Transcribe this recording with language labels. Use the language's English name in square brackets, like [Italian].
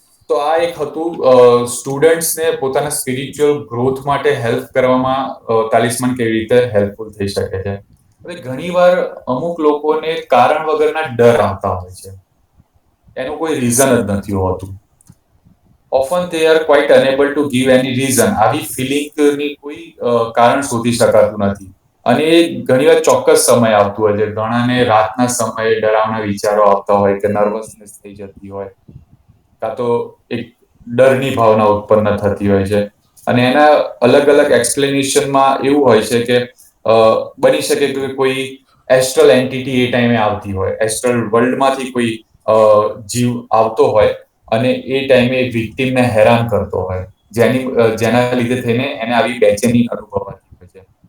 [Gujarati] તો આ એક હતું સ્ટુડન્ટ્સને પોતાના સ્પિરિચ્યુઅલ ગ્રોથ માટે હેલ્પ કરવામાં તાલિસ્માન કેવી રીતે હેલ્પફુલ થઈ શકે છે. હવે ઘણીવાર અમુક લોકોને કારણ વગરના ડર આવતા હોય છે, એનું કોઈ રીઝન જ નથી હોતું. [English] Often they are quite unable to give any reason. [Gujarati] આવી ફિલિંગની કોઈ કારણ શોધી શકાતું નથી અને એ ઘણીવાર ચોક્કસ સમય આવતું હોય છે. ઘણાને રાતના સમયે ડરાવના વિચારો આવતા હોય કે નર્વસનેસ થઈ જતી હોય કાં તો એક ડરની ભાવના ઉત્પન્ન થતી હોય છે અને એના અલગ અલગ એક્સપ્લેનેશનમાં એવું હોય છે કે બની શકે કે કોઈ એસ્ટ્રલ એન્ટિટી એ ટાઈમે આવતી હોય, એસ્ટ્રલ વર્લ્ડમાંથી કોઈ જીવ આવતો હોય અને એ ટાઈમે વિક્ટિમને હેરાન કરતો હોય જેના લીધે થઈને એને આવી બેચેની અનુભવાતી હોય છે.